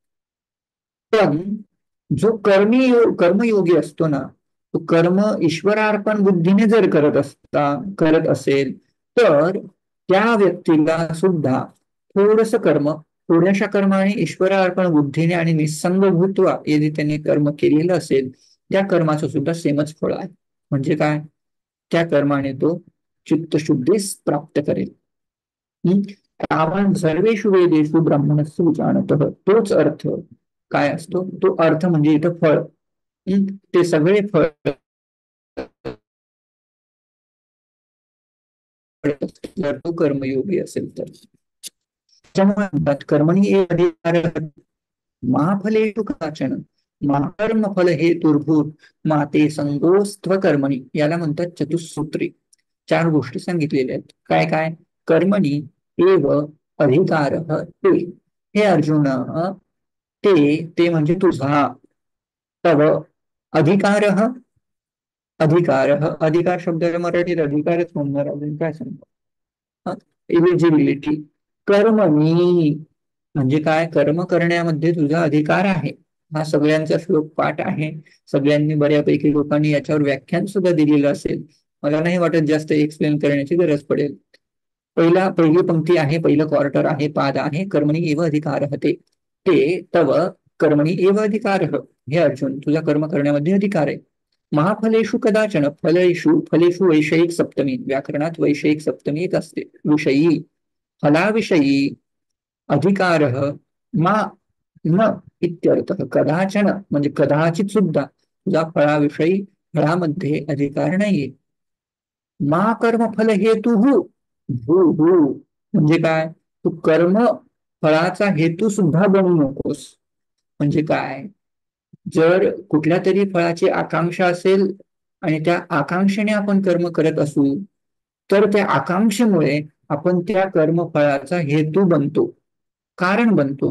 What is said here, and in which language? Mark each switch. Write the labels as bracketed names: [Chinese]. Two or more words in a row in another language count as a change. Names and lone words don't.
[Marathi] पण जो कर्मयोगी असतो ना, तो कर्म ईश्वरार्पण बुद्धीने जर करत असेल तर त्या व्यक्तीला सुद्धा थोडस कर्म, थोड्याशा कर्माने ईश्वरार्पण बुद्धीने आणि [Sanskrit] निसंग भूत्वा [Marathi] यदि त्यांनी कर्म केलेलं असेल त्या कर्माचं सुद्धा सेमच फळ आहे. म्हणजे काय? त्या कर्माने तो चित्तशुद्धीस प्राप्त करेल. [Sanskrit] तावान सर्वेषु वेदेषु ब्राह्मणस्य विजानतः. [Marathi] तोच अर्थ काय असतो? तो अर्थ म्हणजे इथं फळ. ते सगळे फळ जर तो कर्मयोगी असेल तर. [Sanskrit] त्यामुळे कर्मणी अधिकार महाफलेषु कदाचन महाकर्म फल हेतुर्भूत माते संगोस्त्व कर्मणी. [Marathi] याला म्हणतात चतुसूत्री. 4 गोष्टी सांगितलेल्या आहेत. काय काय? [Sanskrit] कर्मणी एव अधिकार ते. [Marathi] हे अर्जुन, ते म्हणजे तुझा. [Sanskrit] तव अधिकार. [Marathi] अधिकार शब्दाला मराठीत अधिकारच म्हणणार, अजून काय सांगतो? एलिजिबिलिटी. कर्मणी म्हणजे काय? कर्म करण्यामध्ये तुझा अधिकार आहे. हा सगळ्यांचा श्लोक पाठ आहे. सगळ्यांनी बऱ्यापैकी लोकांनी याच्यावर व्याख्यान सुद्धा दिलेलं असेल. मला नाही वाटत जास्त एक्सप्लेन करण्याची गरज पडेल. पहिली पंक्ती आहे, पहिलं क्वार्टर आहे, पाद आहे. [Sanskrit] कर्मणी एव अधिकार ते तव कर्मणी एव अधिकार. [Marathi] हे अर्जुन, तुझा कर्म करण्यामध्ये अधिकार आहे. [Sanskrit] महाफलेषु कदाचन. फलेषु वैषयिक सप्तमी. [Marathi] व्याकरणात [Sanskrit] वैषयिक सप्तमी [Marathi] एक असते. विषयी, फलाविषयी [Sanskrit] अधिकार मा न इत्यर्थ. [Marathi] कदाचन म्हणजे कदाचित सुद्धा तुझा फळामध्ये अधिकार नाहीये. [Sanskrit] मा कर्म फल हेतु [Marathi] म्हणजे काय? तू कर्म फळाचा हेतू सुद्धा बनू नकोस. म्हणजे काय? जर कुठल्या तरी फळाची आकांक्षा असेल आणि त्या आकांक्षेने आपण कर्म करत असू तर त्या आकांक्षेमुळे आपण त्या कर्मफळाचा हेतू बनतो, कारण बनतो.